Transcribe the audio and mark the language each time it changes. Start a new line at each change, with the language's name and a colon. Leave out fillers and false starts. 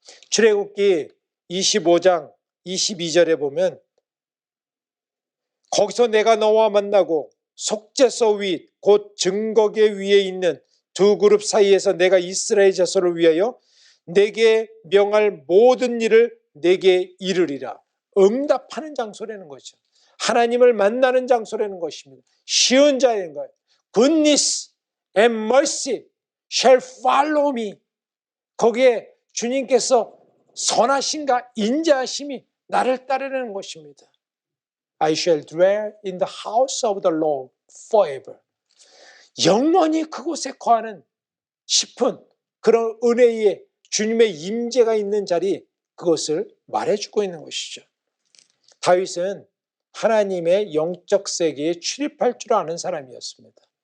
Korean: 출애굽기 25장 22절에 보면 거기서 내가 너와 만나고 속죄소 위 곧 증거궤 위에 있는 두 그룹 사이에서 내가 이스라엘 자손을 위하여 내게 명할 모든 일을 내게 이르리라. 응답하는 장소라는 거죠. 하나님을 만나는 장소라는 것입니다. 쉬운 자인 거예요.
English: Goodness and mercy shall follow me.
Korean: 거기에 주님께서 선하심과 인자하심이 나를 따르는 것입니다.
English: I shall dwell in the house of the Lord forever.
Korean: 영원히 그곳에 거하는 싶은 그런 은혜의 주님의 임재가 있는 자리, 그것을 말해주고 있는 것이죠. 다윗은 하나님의 영적 세계에 출입할 줄 아는 사람이었습니다.